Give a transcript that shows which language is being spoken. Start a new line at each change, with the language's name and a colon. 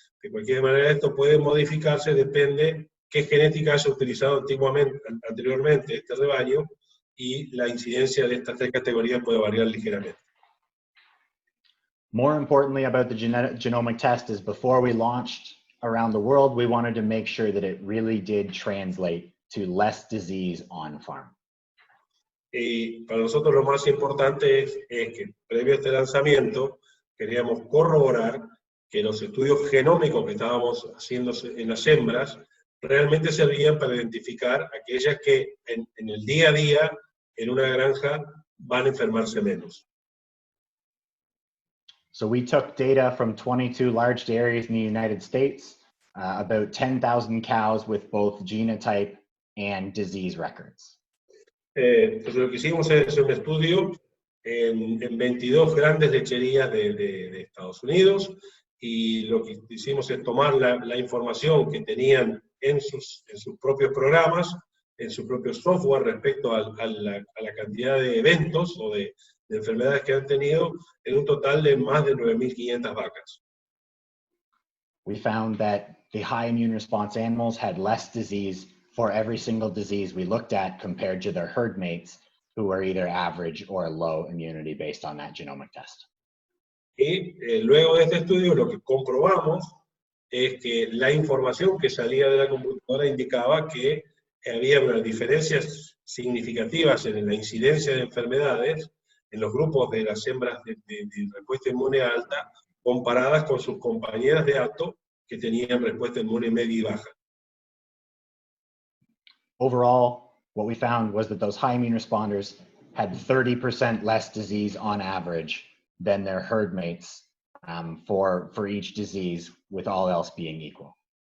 Spanish: De cualquier manera, esto puede modificarse, depende qué genética haya utilizado anteriormente este rebaño, y la incidencia de estas 3 categorías puede variar ligeramente.
English: More importantly about the genomic test is before we launched around the world, we wanted to make sure that it really did translate to less disease on farm.
Spanish: Y para nosotros lo más importante es que previo a este lanzamiento queríamos corroborar que los estudios genómicos que estábamos haciendo en las hembras realmente servían para identificar aquellas que en el día a día en una granja van a enfermarse menos.
English: So we took data from 22 large dairies in the United States, about 10,000 cows with both genotype and disease records.
Spanish: Entonces lo que hicimos es un estudio en 22 grandes lecherías de Estados Unidos, y lo que hicimos es tomar la información que tenían en sus propios programas, en su propio software respecto a la cantidad de eventos o de enfermedades que han tenido, en un total de más de 9.500 vacas.
English: We found that the high immune response animals had less disease for every single disease we looked at compared to their herd mates who were either average or low immunity based on that genomic test.
Spanish: Y luego de este estudio lo que comprobamos es que la información que salía de la computadora indicaba que había unas diferencias significativas en la incidencia de enfermedades en los grupos de las hembras de respuesta inmune alta, comparadas con sus compañeras de hato que tenían respuesta inmune media y baja.
English: Overall, what we found was that those high immune responders had 30% less disease on average than their herd mates for each disease, with all else being equal.